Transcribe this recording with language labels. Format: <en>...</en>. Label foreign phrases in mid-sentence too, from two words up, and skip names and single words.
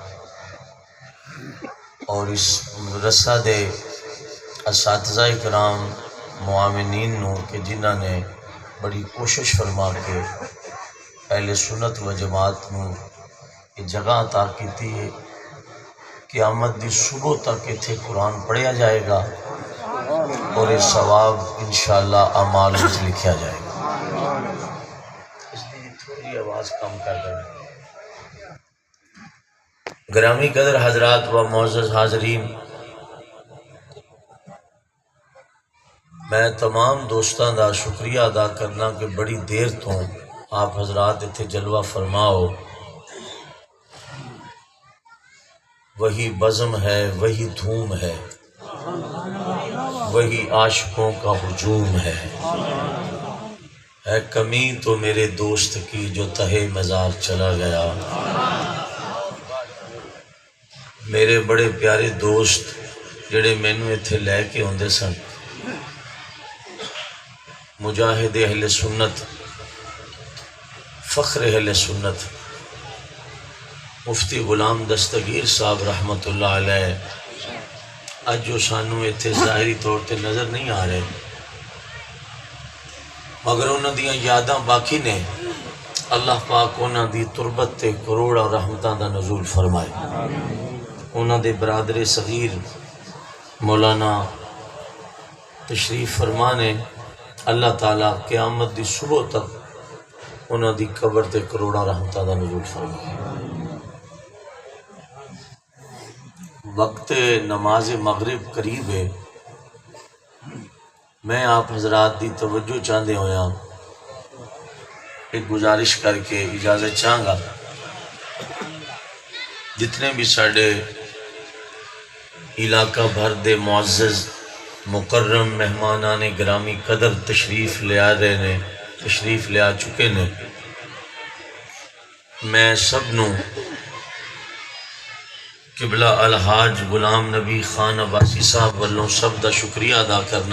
<pa>اور اس مدرسہ دے اساتذہ کرام معاونین نو کہ جنہاں نے بڑی کوشش فرما کے اہل سنت و جماعت نو یہ جگہ عطا کیتی ہے قیامت دی صبح تک اتھے قرآن پڑھیا جائے گا اور یہ ثواب انشاءاللہ اعمال وچ لکھیا جائے گا۔</pa> <ur>اس لیے تھوڑی آواز کم کر دیں۔</ur> <pa>گرامی قدر حضرات و معزز حاضرین، میں تمام دوستاں دا شکریہ ادا کرنا کہ بڑی دیر تو آپ حضرات اتھے جلوہ فرماؤ۔</pa> <ur>وہی بزم ہے، وہی دھوم ہے، وہی عاشقوں کا ہجوم ہے کمی تو میرے دوست کی جو تہے مزار چلا گیا۔</ur> <pa>میرے بڑے پیارے دوست جڑے مینوں ایتھے لے کے ہوندے سن، مجاہد اہل سنت، فخر اہل سنت مفتی غلام دستگیر صاحب رحمت اللہ علیہ، اج جو سانوں ایتھے ظاہری طور تے نظر نہیں آ رہے مگر انہاں دیاں یاداں باقی نے۔ اللہ پاک انہاں دی تربت تے کروڑاں رحمتاں دا نزول فرمائے۔ انہاں دے برادر صغیر مولانا تشریف فرمانے، اللہ تعالیٰ قیامت دی صبح تک انہاں دی قبر تے کروڑاں رحمتاں دا نزول فرمائے۔ وقت نماز مغرب قریب ہے، میں آپ حضرات دی توجہ چاہندے ہویا ایک گزارش کر کے اجازت چاہوں گا۔ جتنے بھی ساڑے علاقہ بھر دے معزز مکرم مہمانان گرامی قدر تشریف لے آ رہے نے، تشریف لے آ چکے نے، میں سب نو قبلہ الحاج غلام نبی خان عباسی صاحب والوں سب دا شکریہ ادا کرنا۔</pa>